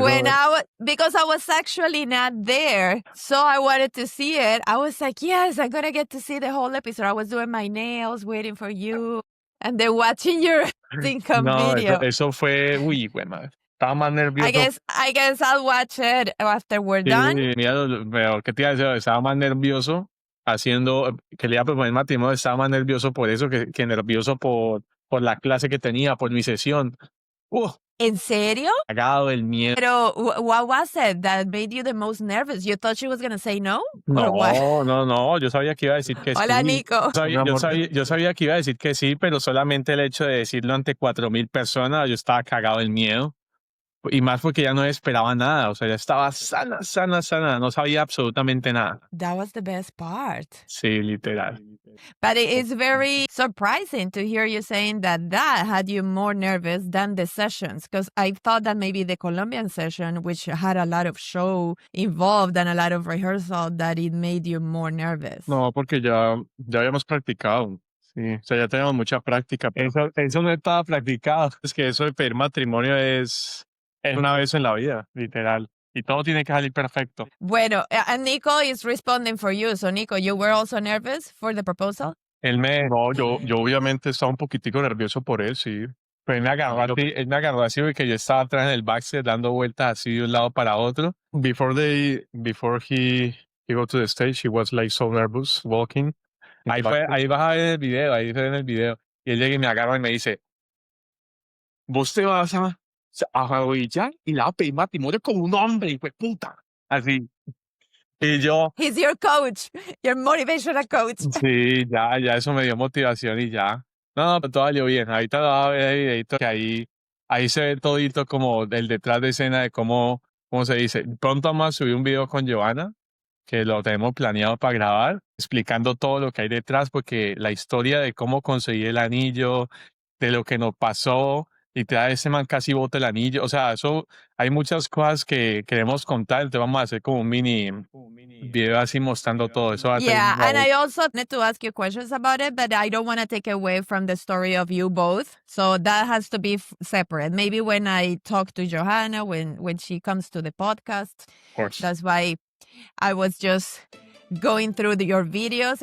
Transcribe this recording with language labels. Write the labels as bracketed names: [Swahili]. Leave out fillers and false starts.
[English] When because I was actually not there, so I wanted to see it. I was like, yes, I'm gonna get to see the whole episode. I was doing my nails, waiting for you, and then watching your income video. [Spanish] Eso fue, güey, madre. Estaba más nervioso. [English] I guess I'll watch it after we're done. [Spanish] Mira, pero ¿qué te iba a decir? Estaba más nervioso que le iba a proponer matrimonio, estaba más nervioso por eso que nervioso por la clase que tenía, por mi sesión. ¿En serio? Cagado el miedo. [English] Pero what was it that made you the most nervous? You thought she was going to say no? [Spanish] No, yo sabía que iba a decir que Hola, sí. Nico. Yo sabía que iba a decir que sí, pero solamente el hecho de decirlo ante 4,000 personas, yo estaba cagado del miedo. Y más porque ya no esperaba nada, o sea, ya estaba sana, no sabía absolutamente nada. [English] That was the best part. [Spanish] Sí, literal. [English] But it's very surprising to hear you saying that had you more nervous than the sessions, because I thought that maybe the Colombian session, which had a lot of show involved and a lot of rehearsal, that it made you more nervous. [Spanish] No, porque ya habíamos practicado. Sí, o sea, ya teníamos mucha práctica. Eso no estaba practicado. Es que eso de pedir matrimonio es una vez en la vida, literal. Y todo tiene que salir perfecto. [English] Bueno, and Nico is responding for you. So, Nico, you were also nervous for the proposal? [Spanish] No, yo obviamente estaba un poquitico nervioso por él, sí. Pero él me agarró así porque yo estaba atrás en el backstage dando vueltas así de un lado para otro. [English] Before he go to the stage, he was like so nervous walking. [Spanish] Ahí vas a ver en el video, Y él llega y me agarra y me dice, vos te vas a arrodillar y le vas a pedir matrimonio con un hombre, hijo de puta. Así. Y yo... [English] He's your coach, your motivational coach. [Spanish] Sí, ya eso me dio motivación y ya. No, pero todo salió bien. Ahorita lo vas a ver el videito que ahí se ve todito como el detrás de escena de cómo se dice. Pronto vamos a subir un video con Giovanna, que lo tenemos planeado para grabar, explicando todo lo que hay detrás, porque la historia de cómo conseguí el anillo, de lo que nos pasó, y ese man casi bota el anillo. O sea, eso, hay muchas cosas que queremos contar, entonces vamos a hacer como un mini video así mostrando todo eso. [English] Yeah, and I also need to ask you questions about it, but I don't want to take away from the story of you both. So that has to be separate. Maybe when I talk to Johanna, when she comes to the podcast, of course. That's why I was just going through your videos.